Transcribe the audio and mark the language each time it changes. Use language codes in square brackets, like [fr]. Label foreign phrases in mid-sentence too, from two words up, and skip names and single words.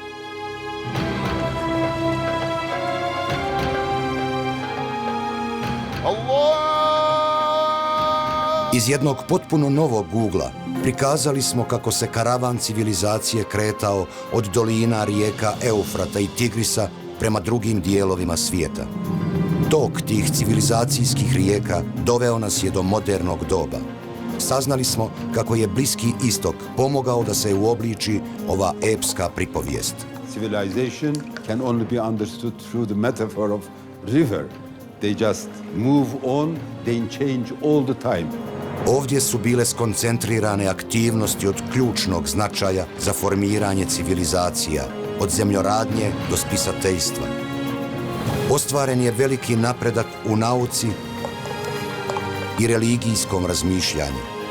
[bs] Iz jednog potpuno novog ugla prikazali smo kako se karavan civilizacije kretao od dolina rijeka Eufrata i Tigrisa prema drugim dijelovima svijeta. Tok tih civilizacijskih rijeka doveo nas je do modernog doba. Saznali smo kako je Bliski istok pomogao da se uobliči ova epska pripovijest. [en] Civilization can only be understood through the metaphor of river. They just move on, they change all the time. [bs] Ovdje su bile skoncentrirane aktivnosti od ključnog značaja za formiranje civilizacija, od zemljoradnje do spisateljstva. Ostvaren je veliki napredak u nauci i religijskom razmišljanju.